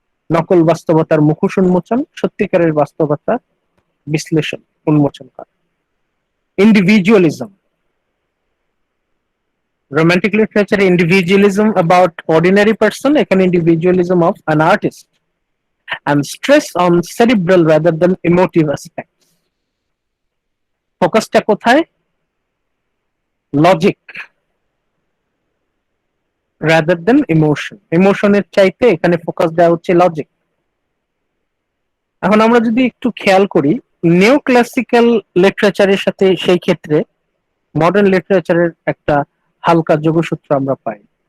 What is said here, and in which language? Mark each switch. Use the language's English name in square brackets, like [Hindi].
[Bangla] নকল বাস্তবতার মুখোশ উন্মোচন, সত্যিকারের বাস্তবতা বিশ্লেষণ, উন্মোচন করা। [English] Individualism, romantic লিটারেচারে individualism about ordinary person, এখানে individualism of an artist. And stress on cerebral rather than emotive aspects. [Bangla] ফোকাসটা কোথায়? [English] Logic rather than emotion. [Bangla] ইমোশনের চাইতে এখানে ফোকাস দেওয়া হচ্ছে লজিক। এখন আমরা যদি একটু খেয়াল করি, নিও ক্লাসিক্যাল লিটারেচারের সাথে সেই ক্ষেত্রে মডার্ন লিটারেচারের একটা হালকা যোগসূত্র আমরা পাই।